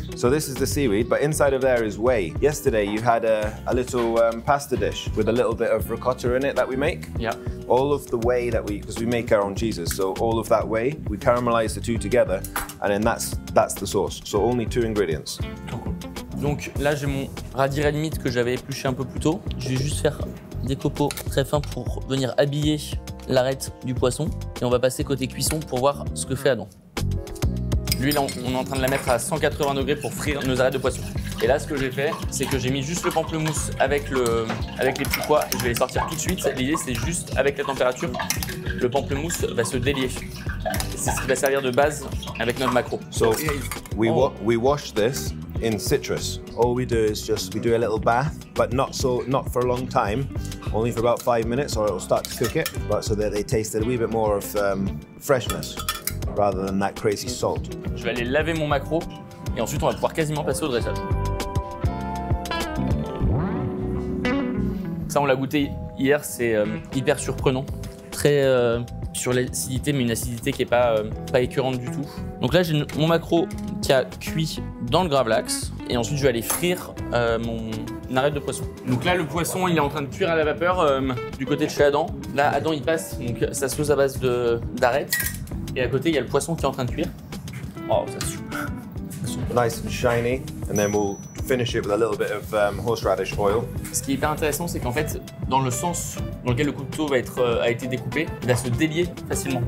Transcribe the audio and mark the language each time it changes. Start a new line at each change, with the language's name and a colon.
English: So this is the seaweed, but inside of there is whey. Yesterday you had a little pasta dish with a little bit of ricotta in it that we make. Yeah. All of the whey that because we make our own cheeses, so all of that whey, we caramelize the two together, and then that's the sauce. So only 2 ingredients.
French: Donc là j'ai mon radis red meat que j'avais épluché un peu plus tôt. Je vais juste faire des copeaux très fins pour venir habiller l'arête du poisson et on va passer côté cuisson pour voir ce que fait Adam. L'huile, on est en train de la mettre à 180 degrés pour frire nos arêtes de poisson. Et là, ce que j'ai fait, c'est que j'ai mis juste le pamplemousse avec les petits pois et je vais les sortir tout de suite. L'idée, c'est juste avec la température, le pamplemousse va se délier. C'est ce qui va servir de base avec notre maquereau.
English: So we wash this in citrus. All we do is we do a little bath, but not for a long time, only for about 5 minutes, or it will start to cook it, but so that they taste a wee bit more of freshness rather than that crazy salt.
French: Je vais aller laver mon maquereau et ensuite on va pouvoir quasiment passer au dressage. Ça, on l'a goûté hier, c'est hyper surprenant. très sur l'acidité, mais une acidité qui n'est pas écœurante du tout. Donc là, j'ai mon maquereau qui a cuit dans le gravlax. Et ensuite, je vais aller frire mon arête de poisson. Donc là, le poisson, il est en train de cuire à la vapeur du côté de chez Adam. Là, Adam, il passe donc sa sauce à base d'arête. Et à côté, il y a le poisson qui est en train de cuire. Oh, ça soupe.
English: Nice and shiny, and then we'll finish it with a little bit of horseradish oil.
French: Ce qui est hyper intéressant, c'est qu'en fait, dans le sens dans lequel le couteau a été découpé, il va se délier facilement.